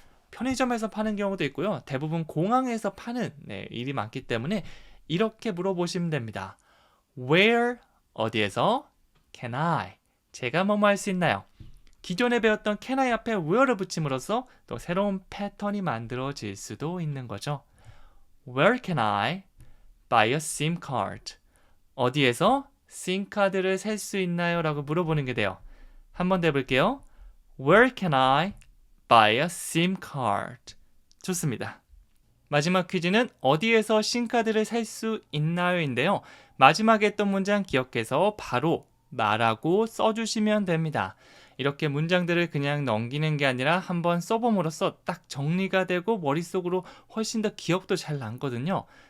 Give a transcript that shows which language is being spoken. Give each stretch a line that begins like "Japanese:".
Korean: 편의점에서 파는 경우도 있고요. 대부분 공항에서 파는 일이 많기 때문에 이렇게 물어보시면 됩니다. Where, 어디에서? Can I, 제가 뭐뭐 할 수 있나요? 기존에 배웠던 can I 앞에 where를 붙임으로써 또 새로운 패턴이 만들어질 수도 있는 거죠.
English: Where can I buy a SIM card?
Korean: 어디에서 심카드를 살 수 있나요? 라고 물어보는 게 돼요. 한 번 더 해볼게요.
English: Where can I buy a SIM card?
Korean: 좋습니다. 마지막 퀴즈는 어디에서 심카드를 살 수 있나요?인데요. 마지막에 했던 문장 기억해서 바로 말하고 써주시면 됩니다. 이렇게 문장들을 그냥 넘기는 게 아니라 한번 써봄으로써 딱 정리가 되고 머릿속으로 훨씬 더 기억도 잘 남거든요.